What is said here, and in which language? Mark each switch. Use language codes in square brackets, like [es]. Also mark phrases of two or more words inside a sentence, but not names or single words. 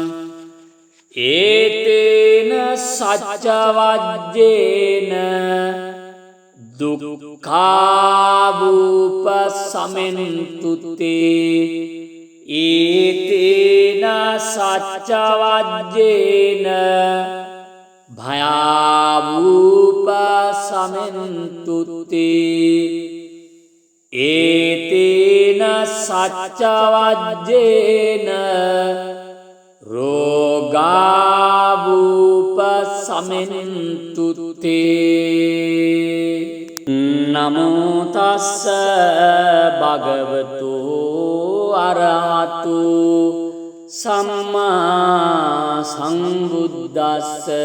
[pi] ඒතේන සච්ච වජ්ජේන දුක්ඛාවූප සමෙන්තුතේ ඒතේන සච්ච වජ්ජේන භයාවූප සමෙන්තුතේ ඒතේන සච්ච වජ්ජේන රෝගාවූප සමෙන්තුතේ නමෝ තස්ස භගවතු අරහතු සම්මා සම්බුද්දස්ස